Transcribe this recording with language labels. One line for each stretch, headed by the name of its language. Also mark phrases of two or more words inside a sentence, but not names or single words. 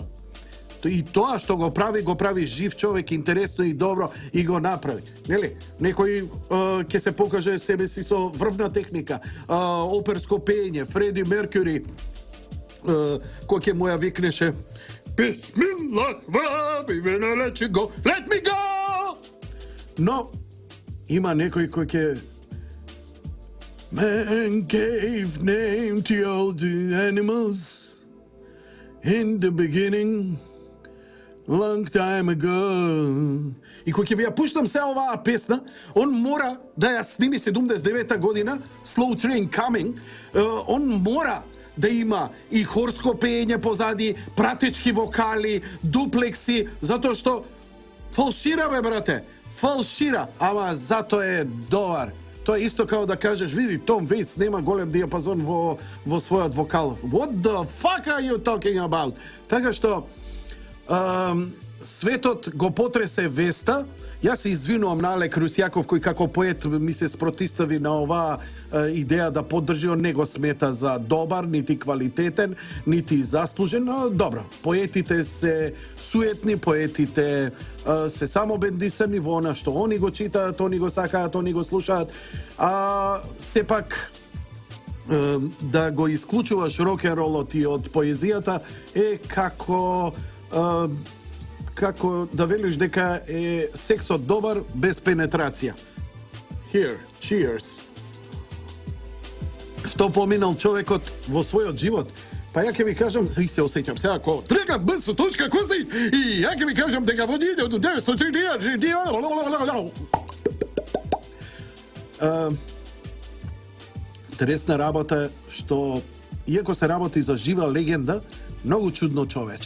Macedonian: И тоа што го прави жив човек, интересно и добро и го направи. Нели? Некој ќе се покаже себе си со врвна техника, оперско пеење, Фреди Меркюри, кој ќе му ја викнеше Bismillah,
English: baby, let you go, let me go!
Macedonian: Но има некој кој ќе
English: Man gave name to all the animals in the beginning, long time ago.
Macedonian: И кој ќе ви ја пуштам се оваа песна, он мора да ја сними 79-та година, Slow Train Coming, он мора да има и хорско пеење позади, пратечки вокали, дуплекси, затоа што фалшира, бе, брате. фалшира, ама зато е добар. Тоа е исто као да кажеш, види, Том Вејц нема голем диапазон во својот вокал.
English: What the fuck are you talking about?
Macedonian: Така што светот го потресе веста. Јас се извинувам на Алек Русјаков, кој како поет ми се спротистави на оваа идеја да поддржи, он не го смета за добар, нити квалитетен, нити заслужен, но добро. Поетите се суетни, поетите се само бендисани во она што они го читаат, они го сакаат, они го слушаат. Сепак да го исклучуваш рок-н-ролот и од поезијата е како да велиш дека е сексот добар без пенетрација.
English: Here, cheers.
Macedonian: Што поминал човекот во својот живот? Па ја ќе ви кажам, и се осеќам сега како Драган Б.С. Костич, и ја ќе ви кажам дека во 1940 интересна работа што иако се работи за жива легенда, многу чудно човече.